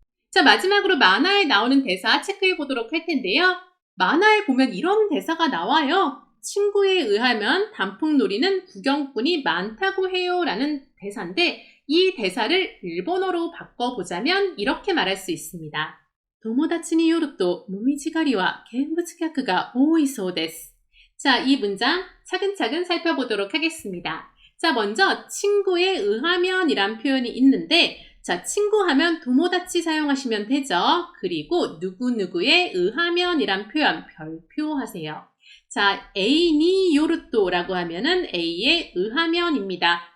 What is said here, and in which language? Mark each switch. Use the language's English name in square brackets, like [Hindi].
[Korean] 자, 마지막으로 만화에 나오는 대사 체크해 보도록 할 텐데요. 만화에 보면 이런 대사가 나와요. 친구에 의하면 단풍놀이는 구경꾼이 많다고 해요 라는 대사인데 이 대사를 일본어로 바꿔보자면 이렇게 말할 수 있습니다. [Japanese] 友達によるともみじ狩りは見物客が多いそうです. [Korean] 자, 이 문장 차근차근 살펴보도록 하겠습니다. 자, 먼저 친구에 의하면 이란 표현이 있는데 자, 친구 하면 도모다치 사용하시면 되죠. 그리고 누구누구에 의하면 이란 표현 별표하세요. 자, A니 요르토라고 하면은 A에 의하면입니다.